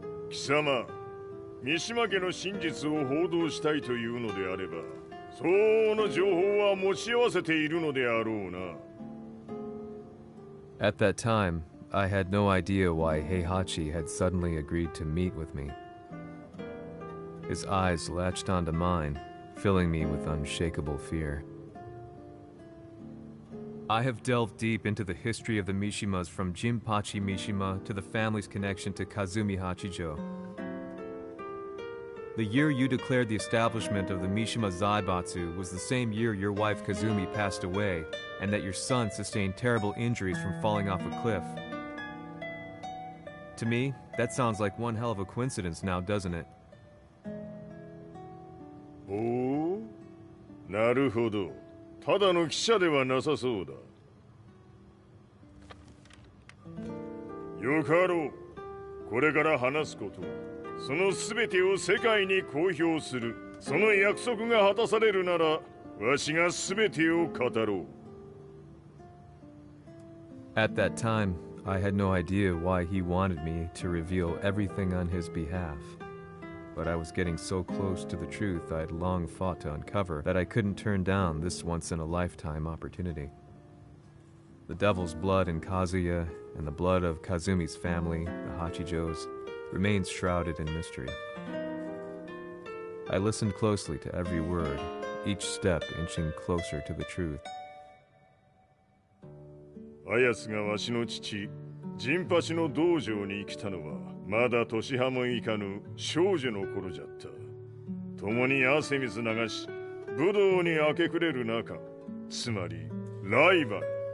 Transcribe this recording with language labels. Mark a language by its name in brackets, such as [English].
[Japanese] Kisama, 三島家の真実を報道したいというのであれば、相応の情報は持ち合わせているのであろうな。 [English] At that time, I had no idea why Heihachi had suddenly agreed to meet with me. His eyes latched onto mine, filling me with unshakable fear. I have delved deep into the history of the Mishimas from Jinpachi Mishima to the family's connection to Kazumi Hachijo. The year you declared the establishment of the Mishima Zaibatsu was the same year your wife Kazumi passed away, and that your son sustained terrible injuries from falling off a cliff. To me, that sounds like one hell of a coincidence now, doesn't it? [Japanese] おお、なるほど。ただの記者ではなさそうだ。よかろう。これから話すことは、その全てを世界に公表する。その約束が果たされるなら、わしが全てを語ろう。 [English] At that time, I had no idea why he wanted me to reveal everything on his behalf. But I was getting so close to the truth I had long fought to uncover that I couldn't turn down this once-in-a-lifetime opportunity. The devil's blood in Kazuya and the blood of Kazumi's family, the Hachijos, remains shrouded in mystery. I listened closely to every word, each step inching closer to the truth. [Japanese] あやつがわしの父、ジンパチの道場に来たのは、まだ年端もいかぬ少女の頃じゃった。共に汗水流し、武道に明け暮れる中、つまりライバル。